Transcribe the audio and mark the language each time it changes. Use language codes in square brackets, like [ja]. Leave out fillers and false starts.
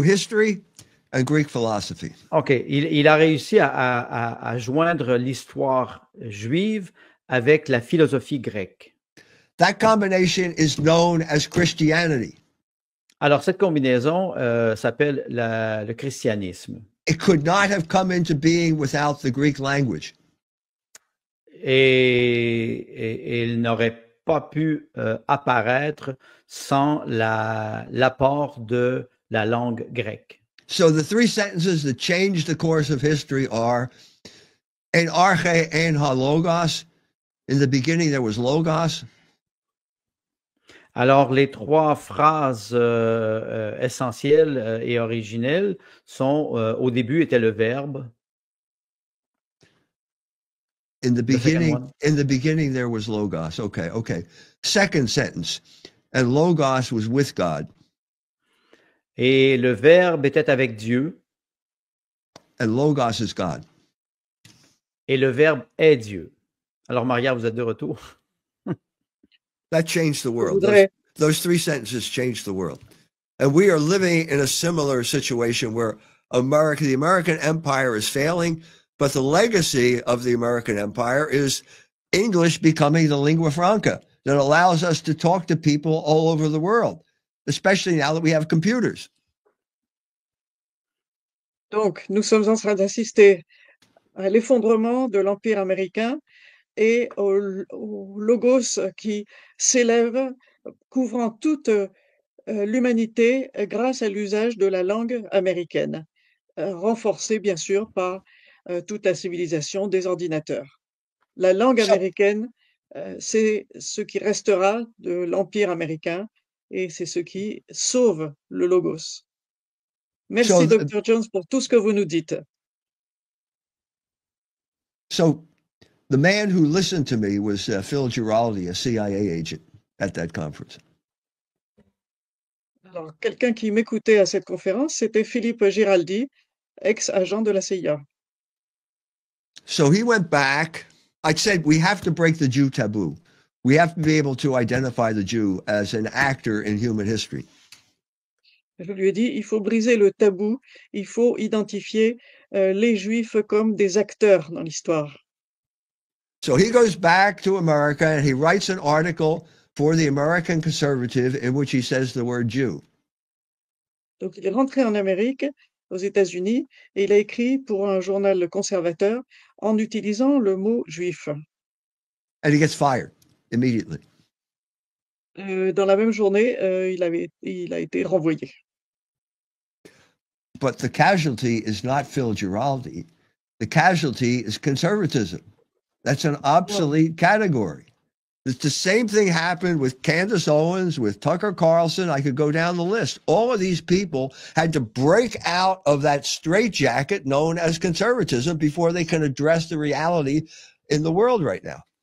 [en] history and Greek philosophy. OK. [fr] Il a réussi à joindre l'histoire juive avec la philosophie grecque. [en] That combination is known as Christianity. [fr] Alors, cette combinaison s'appelle le christianisme. [en] It could not have come into being without the Greek language. [fr] Et il n'aurait pas pu apparaître sans l'apport de la langue grecque. [en] So the three sentences that change the course of history are [el] en arche en ha logos. [en] In the beginning there was logos. [fr] Alors, les trois phrases essentielles et originelles sont au début était le verbe. [en] In the beginning there was logos. Okay. Second sentence, and logos was with God. [fr] Et le verbe était avec Dieu. [en] And logos is God. [fr] Et le verbe est Dieu. Alors, Maria, vous êtes de retour. [en] That changed the world. Those three sentences changed the world. And we are living in a similar situation where the American empire is failing, but the legacy of the American empire is English becoming the lingua franca that allows us to talk to people all over the world, especially now that we have computers. [fr] Donc, nous sommes en train d'assister à l'effondrement de l'Empire américain et au logos qui s'élève, couvrant toute l'humanité grâce à l'usage de la langue américaine, renforcée bien sûr par toute la civilisation des ordinateurs. La langue américaine, c'est ce qui restera de l'Empire américain et c'est ce qui sauve le logos. Merci, Dr. Jones, pour tout ce que vous nous dites. [en] So, the man who listened to me was Phil Giraldi, a CIA agent at that conference. [fr] Alors, quelqu'un qui m'écoutait à cette conférence, c'était Philippe Giraldi, ex-agent de la CIA. [en] So he went back. I said, we have to break the Jew taboo. We have to be able to identify the Jew as an actor in human history. [fr] Je lui ai dit, il faut briser le tabou, il faut identifier les Juifs comme des acteurs dans l'histoire. [en] So he goes back to America and he writes an article for the American conservative in which he says the word Jew. [fr] Donc, il est rentré en Amérique, aux États-Unis, et il a écrit pour un journal conservateur en utilisant le mot juif. [en] And he gets fired immediately. [fr] Dans la même journée, il a été renvoyé. [en] But the casualty is not Phil Giraldi. The casualty is conservatism. That's an obsolete category. It's the same thing happened with Candace Owens, with Tucker Carlson. I could go down the list. All of these people had to break out of that straitjacket known as conservatism before they can address the reality in the world right now.